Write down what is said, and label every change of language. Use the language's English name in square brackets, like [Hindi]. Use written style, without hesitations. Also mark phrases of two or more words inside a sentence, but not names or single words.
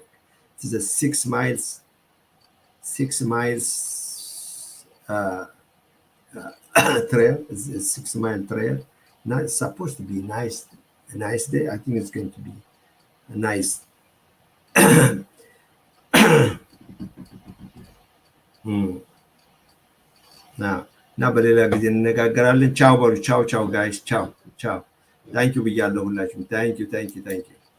[English] This is a 6 miles. 6 miles trail. It's a 6-mile trail. Now it's supposed to be a nice day. I think it's going to be a nice. [Amharic] Now በሌላ ጊዜ እንነጋገራለን። ቻው በሉ። ቻው guys. ቻው. [English] Thank you [Amharic] ብያለሁ ሁላችሁም. [English] Thank you.